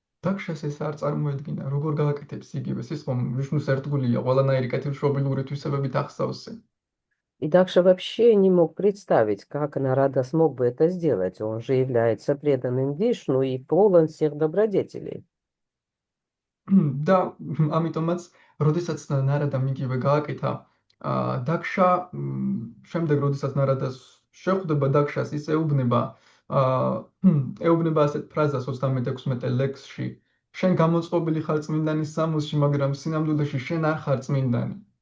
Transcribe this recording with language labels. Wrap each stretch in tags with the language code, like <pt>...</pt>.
<ka>დაქშას ეს არ წარმოედგინა, როგორ გააკეთებს იგივეს, ის ხომ ვიშნუს ერთგულია, ყველანაირი კეთილშობილური თვისებებით ახსოვსე.</ka> <ru>И Дакша вообще не мог представить, как Нарада смог бы это сделать. Он же является преданным Вишну и полон всех добродетелей.</ru> <ka>და ამიტომაც, როდესაც ნარადამ იგივე გააკეთა, დაქშა შემდეგ, როდესაც ნარადას შეხვდება დაქშას, ის ეუბნება ასეთ ფრაზას 36 ლექსში: შენ გამოწყობილი ხარ წმინდანის სამოსში, მაგრამ სინამდვილეში შენ არ ხარ წმინდანი.</ka>